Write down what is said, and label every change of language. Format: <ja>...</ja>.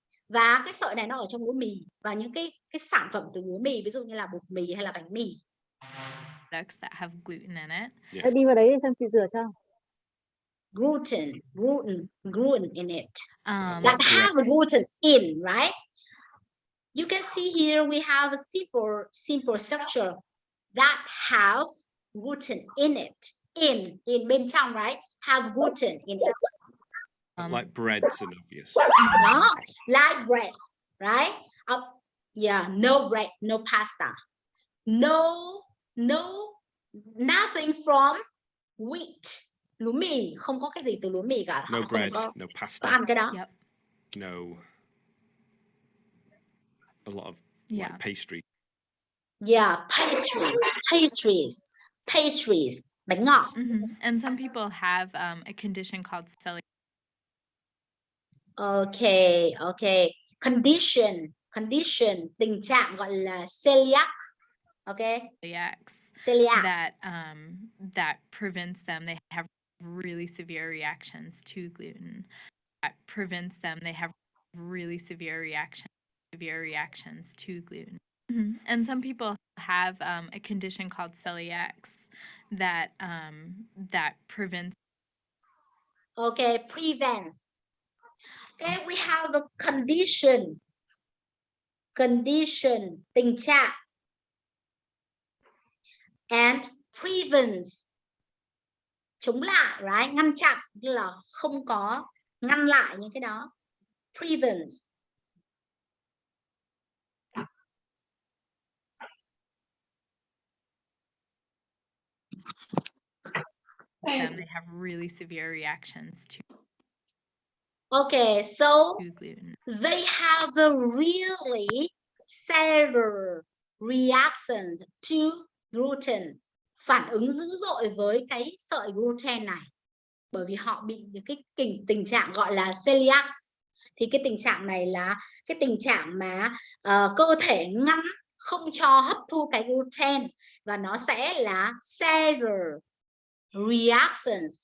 <vi>Và cái sợi này nó ở trong lúa mì, và những cái sản phẩm từ lúa mì, ví dụ như là bột mì hay là bánh mì.</vi> <en>Products that have gluten in it. Yeah.</en> <vi>Đi vào đấy xem chị rửa cho.</vi> <en>Gluten in it. That have a gluten in, right? You can see here we have a simple structure that have gluten in it. In</en> <vi>bên trong,</vi> <en>right? Have gluten in it. Like bread's an obvious. No, like bread, right? Yeah, no bread, no pasta. No, nothing from wheat.</en> <vi>Lúa mì, không có cái gì từ lúa mì cả.</vi> <en>No bread, no pasta.</en> <vi>Có ăn cái đó.</vi> <en>Yep. No. A lot of like pastry. Yeah, pastries.</en> <vi>Bánh ngọt.</vi> <en>And some people have a condition called celiac. Okay.</en> <vi>Condition, tình trạng gọi là celiac.</vi> <en>Okay. Celiac. That prevents them. They have really severe reactions to gluten. That prevents them. They have really severe reactions to gluten. And some people have a condition called celiac that prevents. Okay, prevents. Okay, we have a condition,</en> <vi>tình trạng,</vi> <en>and prevents,</en> <vi>chống lại,</vi> <en>right?</en> <vi>Ngăn chặn, như là không có, ngăn lại những cái đó.</vi> <en>Prevents. Them, they have really severe reactions to. Okay, so gluten. They have a really severe reactions to gluten.</en> <vi>Phản ứng dữ dội với cái sợi gluten này. Bởi vì họ bị cái tình trạng gọi là celiac. Thì cái tình trạng này là cái tình trạng mà cơ thể ngăn không cho hấp thu cái gluten, và nó sẽ là</vi> <en>severe reactions.</en>